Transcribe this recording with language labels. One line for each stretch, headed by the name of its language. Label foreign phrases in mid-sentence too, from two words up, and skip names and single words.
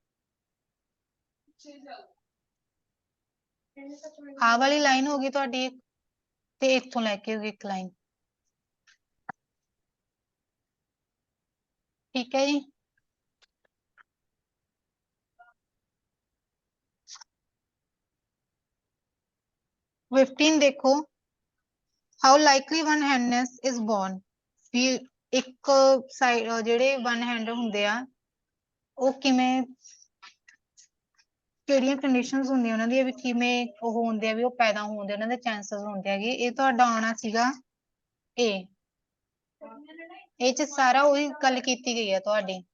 Punjabi: ਆਹ ਵਾਲੀ ਲਾਈਨ ਹੋ ਗਈ ਤੁਹਾਡੀ ਤੇ ਇੱਥੋਂ ਲੈ ਕੇ ਹੋ ਗਈ ਇੱਕ ਲਾਈਨ। ਠੀਕ ਹੈ ਜੀ।
English: ਦੇਖੋ how likely one handedness is born।
Punjabi: ਵੀ ਇੱਕ ਸਾਈਡ ਜਿਹੜੇ
English: one hand
Punjabi: ਹੁੰਦੇ ਆ ਉਹ ਕਿਵੇਂ ਕਿਹੜੀਆਂ ਕੰਡੀਸ਼ਨਸ ਹੁੰਦੀਆਂ ਉਹਨਾਂ ਦੀਆਂ ਵੀ ਕਿਵੇਂ ਉਹ ਹੁੰਦੇ ਆ ਵੀ ਉਹ ਪੈਦਾ ਹੋਣ ਦੇ ਉਹਨਾਂ ਦੇ ਚਾਂਸਸ ਹੁੰਦੇ ਹੈਗੇ। ਇਹ ਤੁਹਾਡਾ ਆਉਣਾ ਸੀਗਾ ਇਹ ਚ ਸਾਰਾ ਉਹੀ ਗੱਲ ਕੀਤੀ ਗਈ ਹੈ ਤੁਹਾਡੀ।